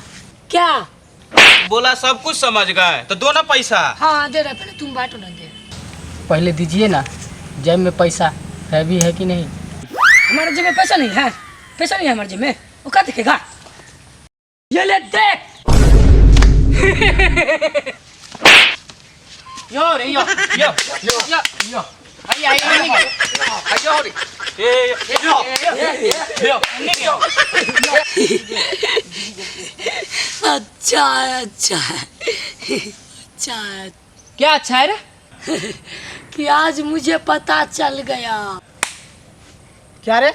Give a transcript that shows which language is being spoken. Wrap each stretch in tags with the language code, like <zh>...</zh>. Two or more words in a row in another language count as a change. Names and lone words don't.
<hi>क्या बोला सब कुछ समझ गए तो दो ना पैसा। हाँ दे रहे, पहले तुम बांटो ना। दे पहले दीजिए ना, जेब में पैसा है भी है कि नहीं? हमारे जेब में पैसा नहीं है, पैसा नहीं है हमारे जेब में। वो क्या दिखेगा? ये ले देख। यो रे यो यो यो यो यो आई आई आई आयो रे अच्छा है, अच्छा है, अच्छा है। क्या अच्छा है रे? कि आज मुझे पता चल गया। क्या रे?</hi>